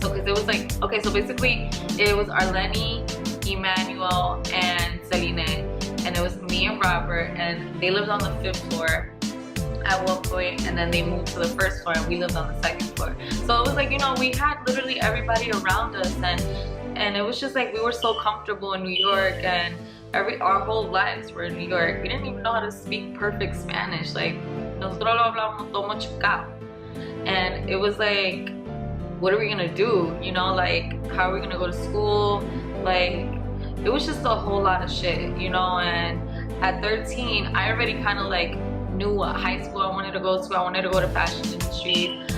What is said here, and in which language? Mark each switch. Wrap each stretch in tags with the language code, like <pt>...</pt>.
<en>So because it was like, okay, so basically it was Arlene, Emmanuel, and Celine, and it was me and Robert, and they lived on the 5th floor at one point, and then they moved to the 1st floor and we lived on the 2nd floor. So it was like, you know, we had literally everybody around us, and it was just like we were so comfortable in New York, and our whole lives were in New York. We didn't even know how to speak perfect Spanish.</en> <es>Like, nosotros hablamos todo chicano.</es> <en>And it was like, what are we gonna do? You know, like, how are we gonna go to school? Like, it was just a whole lot of shit, you know. And at 13, I already kind of like knew what high school I wanted to go to. I wanted to go to fashion industry.</en>